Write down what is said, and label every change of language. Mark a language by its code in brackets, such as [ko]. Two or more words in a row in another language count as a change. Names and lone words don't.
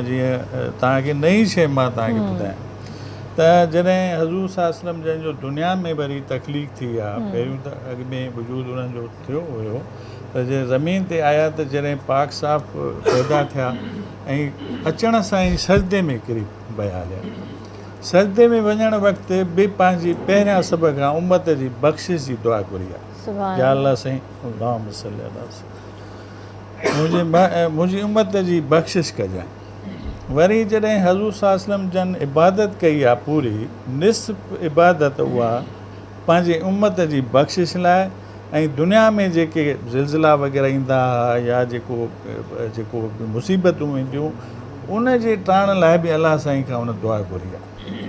[sd] जीअं तव्हांखे नई शइ मां तव्हांखे ॿुधायां त जॾहिं हज़ूर [ar] صلى الله عليه وسلم [sd] जंहिंजो दुनिया में वरी तकलीफ़ थी आहे, पहिरियों त अॻु में वजूद उन्हनि जो थियो हुयो, त जे ज़मीन ते आया त जॾहिं पाक साफ़ पैदा थिया ऐं अचण सां ई सजदे में किरी पिया हलिया। सजदे में वञण वक़्तु बि पंहिंजी पहिरियां सभ खां उम्मत जी बख़्शिश जी दुआ घुरी आहे। या अल्लाह साईं [ar] اللهم صل على [sd] मुंहिंजी उम्मत जी बख़्शिश कजांइ। वरी जॾहिं हज़ूर [ar] صلى الله عليه وسلم [sd] जन इबादत कई आहे पूरी निस्फ़ इबादत उहा पंहिंजे उम्मत जी बख़्शिश लाइ ऐं दुनिया में जेके ज़िलज़िला वग़ैरह ईंदा हुआ या जेको मुसीबतूं ईंदियूं उन जे टाइण लाइ बि अलाह साईं खां उन दुआ घुरी आहे।